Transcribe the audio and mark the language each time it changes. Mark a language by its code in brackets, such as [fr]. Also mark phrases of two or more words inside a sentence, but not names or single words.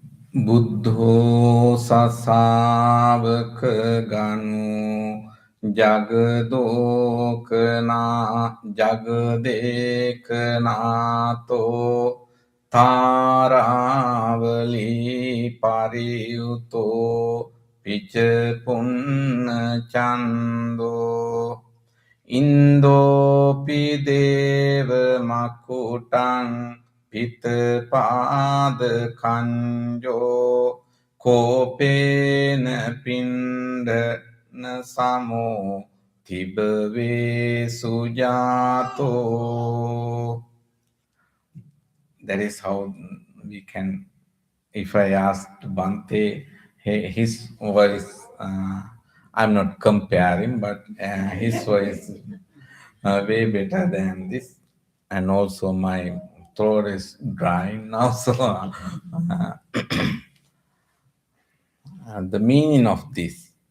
[pi] බුද්ධෝ සසාවක ගනු ජගදේකනාතෝ තාරාවලි පරියුතෝ පිච පුන්න චන්දෝ ඉන්දෝපි දේව මකුටං පිතපාද කංජෝ කෝපේන පින්ඩන සමෝ තිබවේ සුජාතෝ. [en] That is how we can, if I asked Bhante, his voice, I'm not comparing, but his voice way better than this. And also my throat is dry now, so the meaning of this.